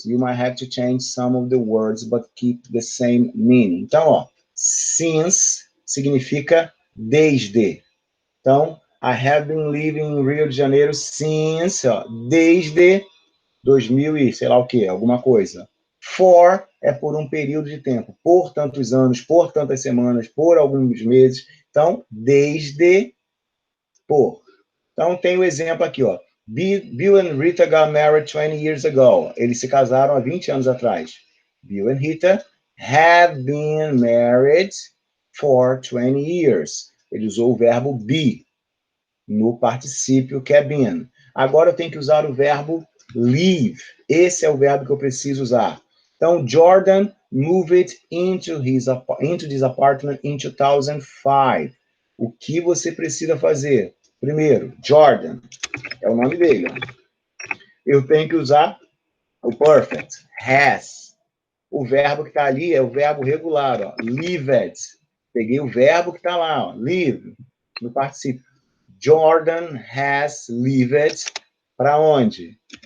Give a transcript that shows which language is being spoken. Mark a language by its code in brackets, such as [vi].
[en] You might have to change some of the words, but keep the same meaning. [pt] Então, ó, since significa desde. Então, [en] I have been living in Rio de Janeiro since, [pt] ó, desde 2000 e sei lá o que, alguma coisa. For é por um período de tempo, por tantos anos, por tantas semanas, por alguns meses. Então, desde, por. Então, tem o exemplo aqui, ó. [en] Bill and Rita got married 20 years ago. [pt] Eles se casaram há 20 anos atrás. [en] Bill and Rita have been married for 20 years. [pt] Ele usou o verbo be no particípio que é been. Agora eu tenho que usar o verbo live. Esse é o verbo que eu preciso usar. [en] Então, Jordan moved into this apartment in 2005. [pt] O que você precisa fazer? Primeiro, Jordan, é o nome dele. Eu tenho que usar o perfect, has. O verbo que está ali é o verbo regular, ó, lived. Peguei o verbo que está lá, ó, live, no particípio. [en] Jordan has lived [pt] para onde?